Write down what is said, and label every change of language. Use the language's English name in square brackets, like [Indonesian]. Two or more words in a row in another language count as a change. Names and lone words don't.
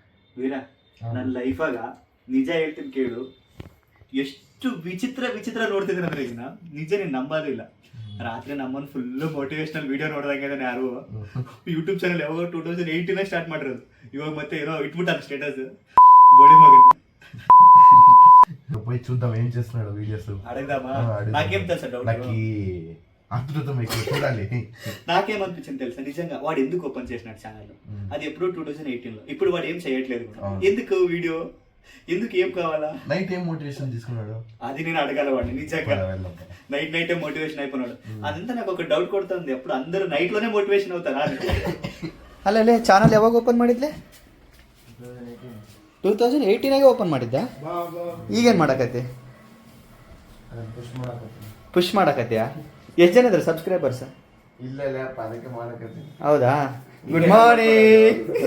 [Kannada] ವೀರ, ನನ್ನ ಲೈಫಾಗ ನಿಜ ಹೇಳ್ತೀನಿ ಕೇಳು, ಎಷ್ಟು ವಿಚಿತ್ರ ವಿಚಿತ್ರ ನೋಡ್ತಿದ್ದೀನಿ ಅಂದ್ರೆ ಈಗ ನಿಜ ನೀನು ನಂಬೋದಿಲ್ಲ. ರಾತ್ರಿ ನಮ್ಮನ್ನು [English] full motivational video [Kannada] ನೋಡ್ದಂಗೆ ಯಾರು [English] YouTube channel [Kannada] ಯಾವಾಗ 2018 ಸ್ಟಾರ್ಟ್ ಮಾಡಿರೋದು, ಇವಾಗ ಮತ್ತೆ ಏನೋ ಇಟ್ಬಿಟ್ಟಾರ ಸ್ಟೇಟಸ್ ಬೋಡಿ ಮಗನ್ [Telugu] పోయి చూద్దాం ఏం చేస్తున్నాడు వీడియోస్ అడగదామా? నాకేం తెలుసా డౌట్, అద్భుతం చూడాలి. నాకేమనిపించింది తెలుసా, నిజంగా వాడు ఎందుకు ఓపెన్ చేసినాడు ఛానల్, అది ఎప్పుడు 2018లో, ఇప్పుడు వాడు ఏం చేయట్లేదు కూడా. ఎందుకు వీడియో, ఎందుకు, ఏం కావాలా? నైట్ ఏం మోటివేషన్ తీసుకున్నాడు అది నేను అడగాల వాడిని. నిజంగా [English] night motivation [Telugu] అయిపోయినాడు. అదంతా నాకు ఒక డౌట్ కొడుతుంది, అప్పుడు అందరూ నైట్ లోనే మోటివేషన్ అవుతారా? [Kannada] ಅಲ್ಲೇ ಚಾನಲ್ ಯಾವಾಗ ಓಪನ್ ಮಾಡಿದ್ಲೆ? 2018 ಓಪನ್ ಮಾಡಿದ್ದೆ. ಈಗೇನು ಮಾಡಕತ್ತಿ? ಪುಷ್ ಮಾಡಕತ್ತೀಯಾ? ಎಷ್ಟು ಜನ ಇದ್ದಾರೆ ಸಬ್ಸ್ಕ್ರೈಬರ್ಸ್? ಇಲ್ಲ ಅದಕ್ಕೆ ಮಾಡಕತ್ತೀನಿ. [English] ಹೌದಾ? good morning.